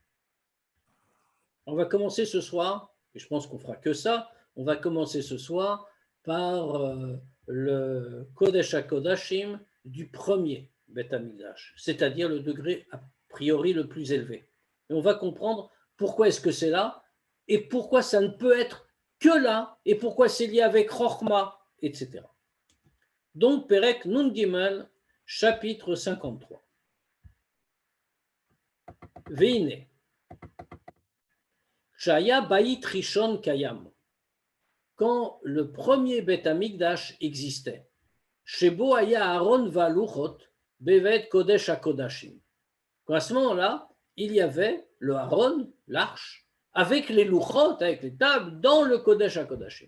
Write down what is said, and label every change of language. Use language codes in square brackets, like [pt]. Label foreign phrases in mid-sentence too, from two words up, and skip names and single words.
[fr] On va commencer ce soir, et je pense qu'on fera que ça, on va commencer ce soir par le [he] קודש הקודשים [fr] du premier [he] בית המקדש, [fr] c'est-à-dire le degré a priori le plus élevé. Et on va comprendre pourquoi est-ce que c'est là, et pourquoi ça ne peut être que là, et pourquoi c'est lié avec Chochma, etc. Donc, [he] פרק נ"ג, [fr] chapitre 53. Veine. [he] שהיה בית ראשון קיים. [fr] Quand le premier [he] בית המקדש [fr] existait, [he] שבו היה ארון והלוחות בבית קודש הקודשים. [fr] À ce moment-là, il y avait le Aaron, l'arche, avec les Luchot, avec les tables, dans le [he] קודש הקודשים.